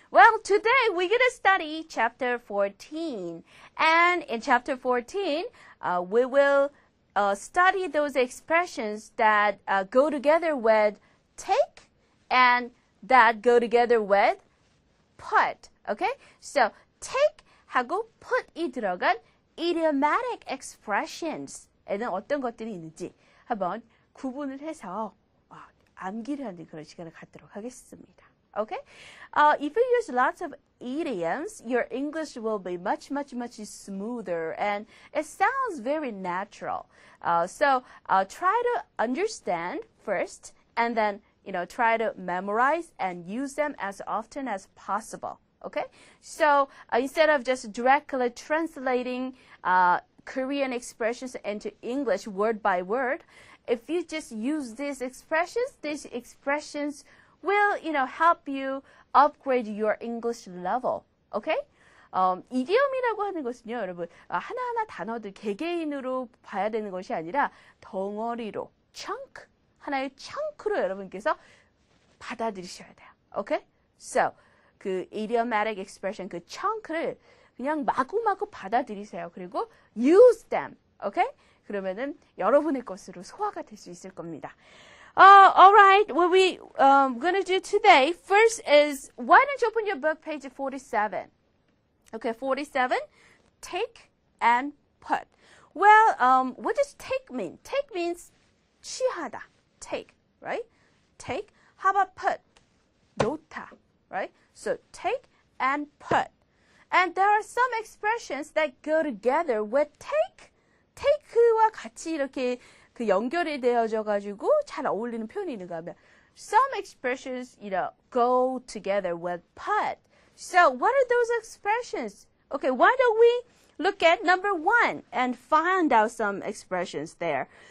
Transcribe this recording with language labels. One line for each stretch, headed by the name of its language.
English: Well, today we're going to study chapter 14. And in chapter 14, we will study those expressions that go together with take and that go together with put. Okay?
Korean: So, take 하고 put이 들어간 idiomatic expressions에는 어떤 것들이 있는지 한번 구분을 해서 암기를 하는 그런 시간을 갖도록 하겠습니다.
English: Okay? If you use lots of idioms, your English will be much smoother and it sounds very natural. So try to understand first and then try to memorize and use them as often as possible. Okay? So instead of just directly translating Korean expressions into English word by word, if you just use these expressions will, help you upgrade your English level. Okay?
Korean: 이디엄이라고 하는 것은요, 여러분, 하나하나 단어들 개개인으로 봐야 되는 것이 아니라 덩어리로, chunk, 하나의 chunk로 여러분께서 받아들이셔야 돼요.
English: Okay?
Korean: So, 그 idiomatic expression, 그 chunk를 그냥 마구마구 받아들이세요. 그리고
English: use them. Okay?
Korean: 그러면은 여러분의 것으로 소화가 될 수 있을 겁니다.
English: All right, what we're going to do today first is, why don't you open your book, page 47. Okay, 47, take and put. Well, what does take mean? Take means 취하다, take, right? Take, how about put? 놓다, right? So take and put. And there are some expressions that go together with take.
Korean: take와 같이 이렇게 그 연결이 되어져 가지고 잘 어울리는 표현이 있는가 하면
English: some expressions, go together with put. So what are those expressions? Okay, why don't we look at number 1 and find out some expressions there.